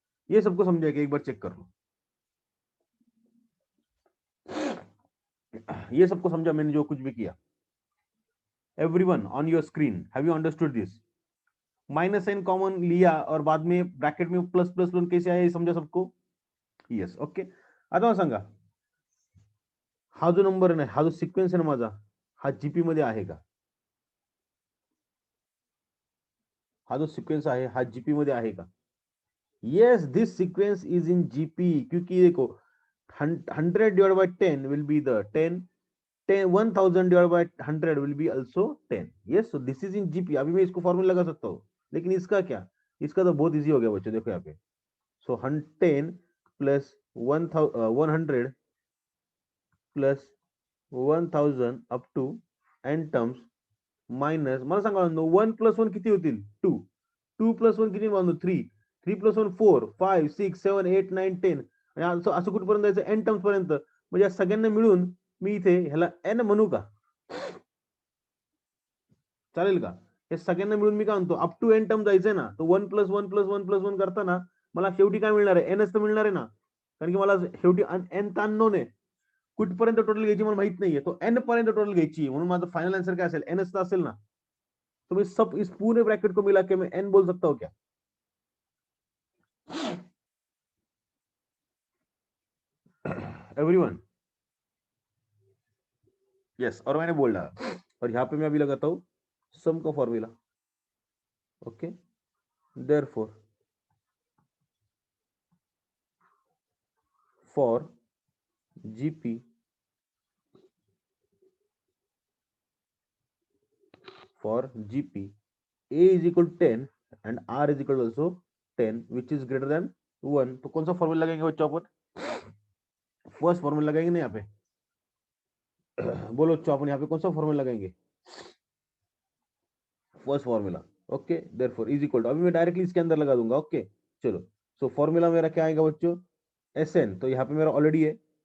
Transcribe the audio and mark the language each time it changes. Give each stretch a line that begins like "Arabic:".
Hindi: ये सबको समझाएगा, एक बार चेक कर लो। ये सबको समझा मैंने जो कुछ भी किया।
English: Everyone on your screen, have you understood this?
Hindi: Minus sign common लिया और बाद में ब्रॅकेट में प्लस प्लस 1 कैसे आया, समझा सबको?
English: Yes, okay.
Marathi: आता मला सांगा, हा जो नंबर आहे ना, हा जो सिक्वेन्स आहे ना माझा, हा जीपी मध्ये आहे का? हा जो सिक्वेन्स आहे हा जीपी मध्ये आहे का?
English: yes, this sequence is in GP,
Hindi: क्योंकि देखो
English: 100 divide by 10 will be the 10, 1000 divide by 100 will be also 10। Yes, so this is in GP.
Hindi: अभी मैं इसको फॉर्मूला लगा सकता हूँ, लेकिन इसका क्या, इसका तो बहुत इजी हो गया बच्चों, देखो यहाँ पे।
Marathi: So 10 plus 100 plus 1000 up to n terms minus, मला सांगा 1 प्लस 1 किती होतील? 2, 2 प्लस 1 किती बांधू? 3, 3 प्लस 1 4, 5 6 7 8 9 10, आणि असं कुठपर्यंत जायचं? n टर्म्स पर्यंत। म्हणजे या सगळ्यांना मिळून मी इथे ह्याला n म्हणू का? चालेल का? हे सगळ्यांना मिळून मी काय म्हणतो, अप टू n टर्म जायचंय ना, तो 1 प्लस 1 प्लस 1 प्लस 1 करताना मला शेवटी काय मिळणार आहे? nच तर मिळणार आहे ना, कारण की मला शेवटी n तर अननोन आहे, कुठपर्यंत टोटल घ्यायची मला माहित नाहीये, तो n पर्यंत टोटल घ्यायची, म्हणून माझं फायनल आन्सर काय असेल? nच तर असेल ना।
Hindi: तो मैं सब इस पूरे ब्रैकेट को मिला के मैं n बोल सकता हूँ क्या?
English: Everyone?
Hindi: यस, और मैंने बोल डाला, और यहाँ पे मैं अभी लगाता हूँ सम का formula.
English: okay, therefore for GP for GP, A is equal to 10 and R is equal to also 10, which is greater than 1,
Hindi: तो कौन सा फॉर्मूला लगाएंगे बच्चों अपन? फर्स्ट फॉर्मूला लगाएंगे ना यहाँ पे। बोलो बच्चों, अपन यहाँ पे कौन सा फॉर्मूला लगाएंगे? First formula.
English: okay, therefore is equal to,
Hindi: अभी मैं डायरेक्टली इसके अंदर लगा दूंगा। ओके, चलो। सो फॉर्मूला मेरा क्या आएगा बच्चों? SN, तो यहाँ पे मेरा ऑलरेडी है।